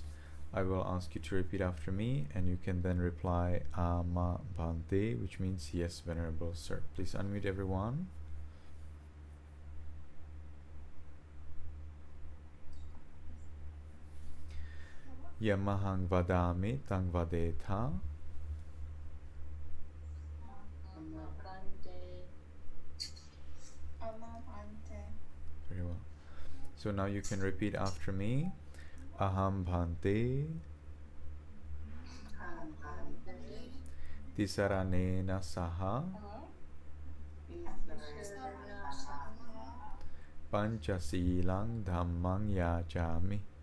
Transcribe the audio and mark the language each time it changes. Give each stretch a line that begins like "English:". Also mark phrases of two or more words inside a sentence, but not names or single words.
English: I will ask you to repeat after me, and you can then reply
Pali: Ama Bhante,
English: which means yes, Venerable Sir. Please unmute everyone.
Pali: Yamahang vadami tang vadetha.
English: Very well. So now you can repeat after me.
Pali: Aham bhante tisaranena saha pañcasīlaṃ dhammaṃ yācāmi.